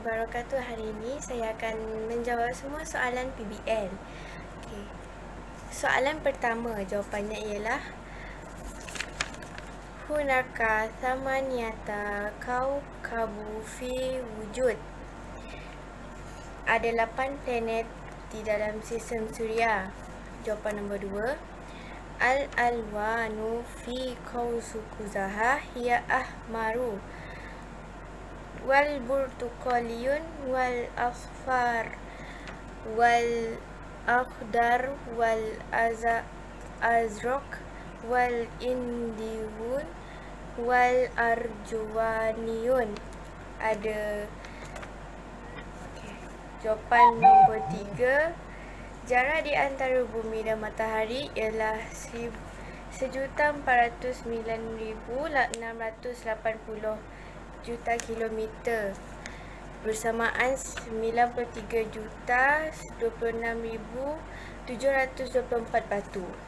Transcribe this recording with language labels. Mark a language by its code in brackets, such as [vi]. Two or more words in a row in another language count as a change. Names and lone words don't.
[ar] wabarakatuh. [ms] Hari ini saya akan menjawab semua soalan PBL. Okay. Soalan pertama, jawapannya ialah [ar] هناك ثمانية كواكب في وجود. [ms] Ada 8 planet di dalam sistem suria. Jawapan nombor 2, [ar] الألوان في قوس قزح هي أحمر والبرتقالي والأصفر والأخضر والأزرق والنيلي والأرجواني. [ms] Ada jawapan nombor 3, jarak di antara bumi dan matahari ialah 1,409,680 juta kilometer bersamaan 93,26,724 batu.